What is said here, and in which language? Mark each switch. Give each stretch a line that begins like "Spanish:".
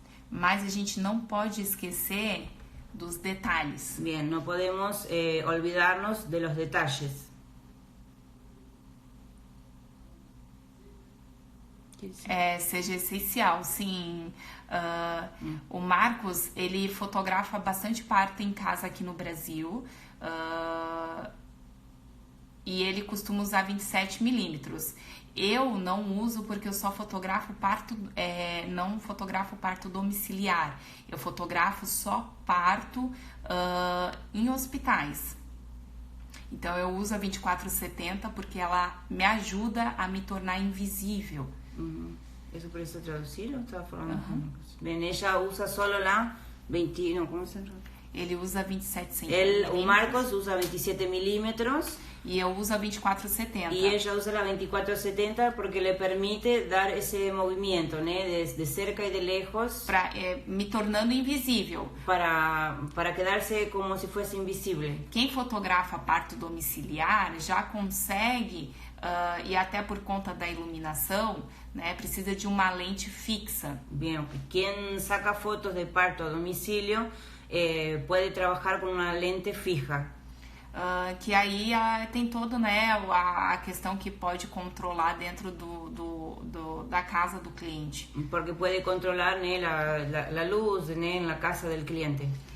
Portuguese: Mas a gente não pode esquecer dos detalhes.
Spanish: Bien, no podemos olvidarnos de los detalles.
Portuguese: Seja essencial, sim. O Marcos, ele fotografa bastante parto em casa aqui no Brasil. E ele costuma usar 27 milímetros. Eu não uso porque eu só fotografo parto, não fotografo parto domiciliar. Eu fotografo só parto em hospitais. Então eu uso a 2470 porque ela me ajuda a me tornar invisível.
Spanish: ¿Eso por eso traducirlo? Estaba falando. Bien, ella usa solo la 20, no, ¿cómo se llama?
Portuguese: Ele usa 27 centímetros. O Marcos usa 27 milímetros. E eu uso a 2470.
Spanish: Y ella usa la 2470 porque le permite dar ese movimiento, ¿no? De cerca y de lejos.
Portuguese: Me tornando invisível.
Spanish: Para quedarse como si fuese invisible.
Portuguese: Quem fotografa parto domiciliar já consegue, e até por conta da iluminação, né, precisa de uma lente fixa.
Spanish: Bien, quien saca fotos de parto a domicilio puede trabajar con una lente fija.
Portuguese: Que aí tem todo, né, a questão que pode controlar dentro da casa do cliente. Porque pode controlar, né,
Spanish: la luz,
Portuguese: né, na casa do cliente.